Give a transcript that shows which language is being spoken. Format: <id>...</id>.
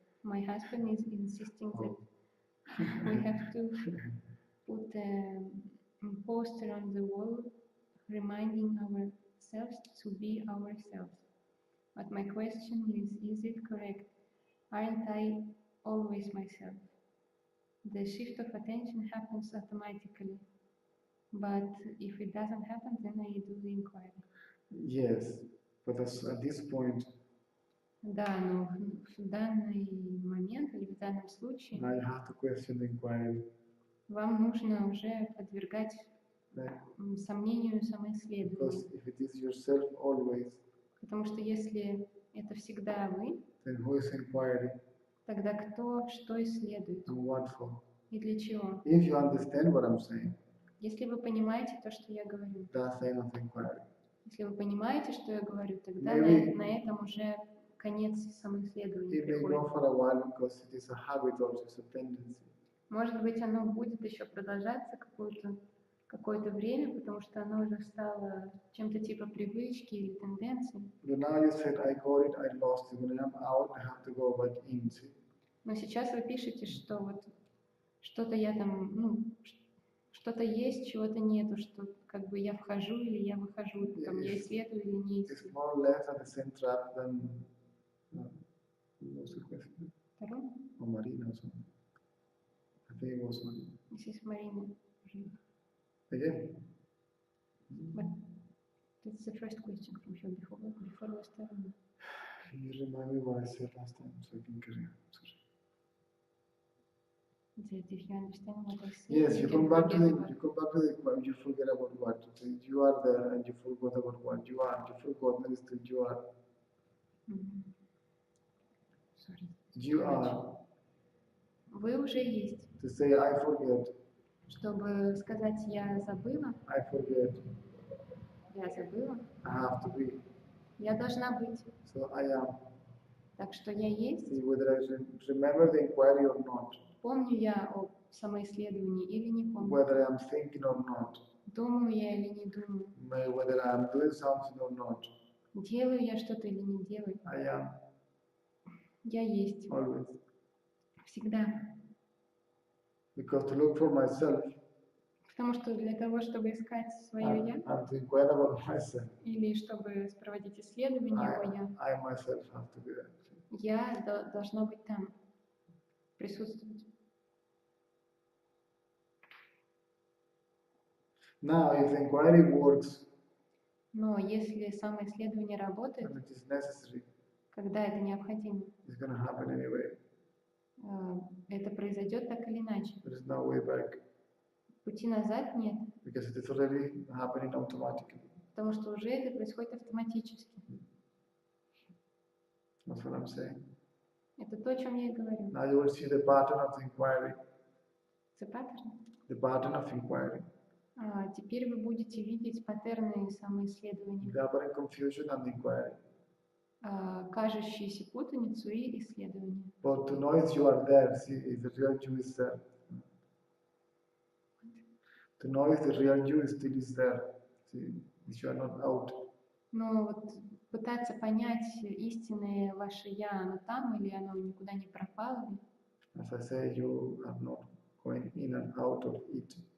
<en>My husband is insisting that we have to put a poster on the wall reminding ourselves to be ourselves. But my question is it correct? Aren't I always myself? The shift of attention happens automatically, but if it doesn't happen, then I do the inquiry. Yes, but at this point,</en> <ru>Да, но в данный момент или в данном случае</ru> <en>now you have to question the inquiry.</en> <ru>вам нужно уже подвергать сомнению самоисследования.</ru> <en>Because if it is yourself always,</en> <ru>Потому что если это всегда вы,</ru> <en>then who is inquiring</en> <ru>тогда кто что исследует</ru> <en>and what for?</en> <ru>и для чего?</ru> <en>If you understand what I'm saying,</en> <ru>Если вы понимаете то, что я говорю,</ru> <en>that's the end of the inquiry.</en> <ru>если вы понимаете, что я говорю, тогда</ru> <en>Maybe-</en> <ru>на этом уже конец самоисследования</ru> <en>It may go</en> <ru>приходит.</ru> <en>for a while because it is a habit or it's a tendency.</en> <ru>Может быть, оно будет еще продолжаться какое-то время, потому что оно уже стало чем-то типа привычки или тенденции.</ru> <en>But now you said, I got it, I lost it. When I'm out, I have to go back in. See?</en> <ru>Но сейчас вы пишете, что вот что-то я там, что-то есть, чего-то нету, что как бы я вхожу или я выхожу, там я исследую или не</ru> <en>It's</en> <ru>исследую.</ru> <en>more or less at the same trap than who was the question?</en> <ru>Второе?</ru> <en>Or Marina or something. I think it was Marina. This is Marina. Again? But that's the first question from you before was Taruna. Can you remind me what I said last time so I can carry on? Sorry. That if you understand what I said, Yes, you can come back to forget the about it. you forget about what. So you are there and you forgot about what you are. You forgot and still you are. Sorry. You are.</en> <ru>Вы уже есть.</ru> <en>To say I forget,</en> <ru>Чтобы сказать «я забыла»,</ru> <en>I forget,</en> <ru>я забыла,</ru> <en>I have to be.</en> <ru>я должна быть.</ru> <en>So I am.</en> <ru>Так что я есть.</ru> <en>See whether I remember the inquiry or not,</en> <ru>Помню я о самоисследовании или не помню.</ru> <en>whether I'm thinking or not,</en> <ru>Думаю я или не думаю.</ru> <en>whether I'm doing something or not,</en> <ru>Делаю я что-то или не делаю.</ru> <en>I am</en> <ru>Я есть.</ru> <en>always.</en> <ru>Всегда.</ru> <en>Because to look for myself,</en> <ru>Потому что для того, чтобы искать свое «я»,</ru> <en>and to inquire about myself,</en> <ru>или чтобы проводить исследование о «я»,</ru> <en>I myself have to be there.</en> <ru>«я» должно быть там, присутствовать.</ru> <en>Now, if the inquiry works,</en> <ru>Но если самоисследование работает,</ru> <en>and it is necessary,</en> <ru>когда это необходимо,</ru> <en>it's going to happen anyway.</en> <ru>Это произойдет так или иначе.</ru> <en>There is no way back.</en> <ru>Пути назад нет,</ru> <en>Because it is already happening automatically.</en> <ru>потому что уже это происходит автоматически.</ru> <en>That's what I'm saying.</en> <ru>Это то, о чем я и говорю.</ru> <en>Now you will see the pattern of the inquiry. The pattern. The pattern of inquiry.</en> <ru>Теперь вы будете видеть паттерны самоисследования.</ru> <en>The apparent confusion and the inquiry.</en> <ru>Кажущуюся путаницу и исследование.</ru> <en>But to know if you are there, see if the real you is there. To know if the real you is still is there. See if you are not out.</en> <ru>Но вот пытаться понять, истинное ваше «я», оно там или оно никуда не пропало ли?</ru> <en>As I say, you are not going in and out of it.</en>